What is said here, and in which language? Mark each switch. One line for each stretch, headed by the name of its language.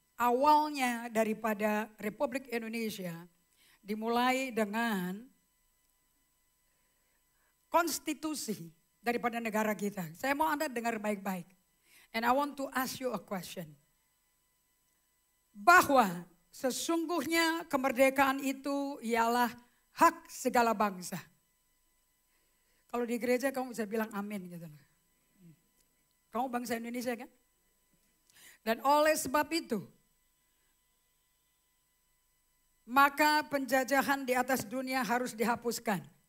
Indonesian: Awalnya daripada Republik Indonesia dimulai dengan konstitusi daripada negara kita. Saya mau Anda dengar baik-baik.
English: And I want to ask you a question.
Indonesian: Bahwa sesungguhnya kemerdekaan itu ialah hak segala bangsa. Kalau di gereja kamu bisa bilang amin gitu. Kamu bangsa Indonesia kan? Dan oleh sebab itu, maka penjajahan di atas dunia harus dihapuskan.